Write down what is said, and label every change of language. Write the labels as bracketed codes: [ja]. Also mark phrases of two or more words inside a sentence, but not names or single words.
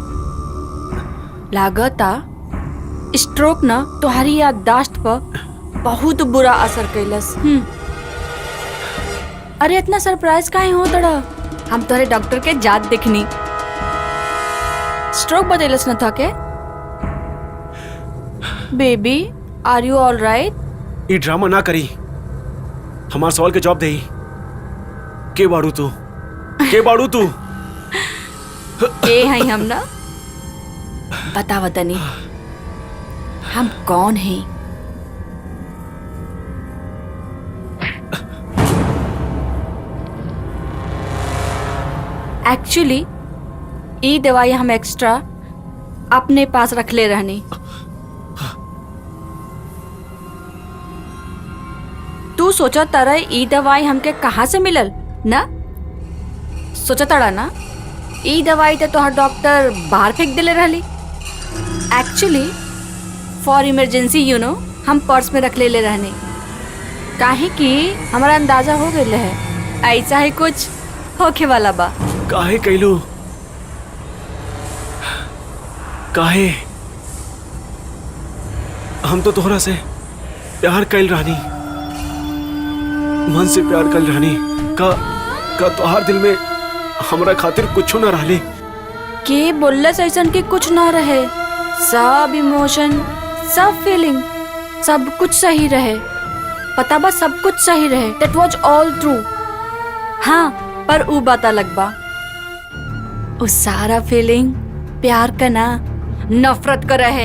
[bho] लागता स्ट्रोक ना तोहारी याददाश्त पर बहुत बुरा असर कैलस। अरे इतना सरप्राइज काहे हो तड़ा? हम तोरे डॉक्टर के जात देखनी। स्ट्रोक बतेलस न था के? [en] Baby are you all right? [bho] ये ड्रामा ना करी, हमारे सवाल के जवाब दे। के बाड़ू तू? के बाड़ू तू? ए हैं हम ना, बता वतनी हम कौन हैं? एक्चुअली ये दवाई हम एक्स्ट्रा अपने पास रख ले रहनी। तू सोचा तारा ई दवाई हमके कहाँ से मिलल ना? सोचा तारा ना ई दवाई तो तोहर डॉक्टर बाहर फेंक दिले रहली। [en] actually for emergency you know [bho] हम पर्स में रख ले रहने, काहे कि हमारा अंदाजा हो गया है ऐसा ही कुछ होके वाला बा। काहे कैलू? काहे? हम तो तोहरा से प्यार कैल रानी, मन से प्यार कैल रानी। का तोहार दिल में हमरा खातिर कुछ न रहले? के बोलस ऐसन के कुछ ना रहे। सब इमोशन, सब फीलिंग, सब कुछ सही रहे। पता बा सब कुछ सही रहे। [en] That was all true। [bho] हाँ, पर ऊ बात अलग बा। उस सारा फीलिंग प्यार का ना, नफरत का रहे।